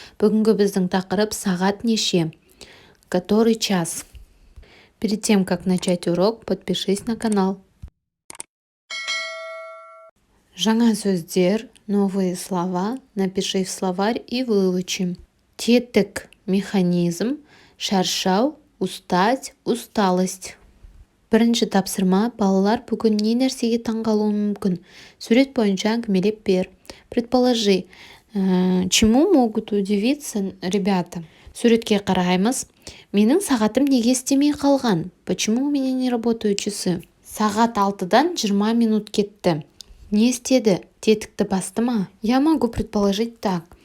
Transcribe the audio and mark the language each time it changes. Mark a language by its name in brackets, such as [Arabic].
[Kazakh] Бүгінгі біздің тақырып сағат неше? [Russian] Который час? Перед тем, как начать урок, подпишись на канал. [Kazakh] Жаңа сөздер, [Russian] новые слова, напиши в словарь и выучим. [Kazakh] Тетік, механизм, шаршау, [Russian] устать, усталость. [Kazakh] Бірінші тапсырма, балалар бүгін не нәрсеге таңғалуы мүмкін? Сурет бойынша әңгімелеп бер. [Russian] Предположи, чему могут удивиться ребята? [Kazakh] Суретке қараймыз. Менің сағатым неге істемей қалған? [Russian] Почему у меня не работают часы? [Kazakh] Сағат 6-дан 20 минут кетті. Не істеді? Тетікті басты ма? [Russian] Я могу предположить так.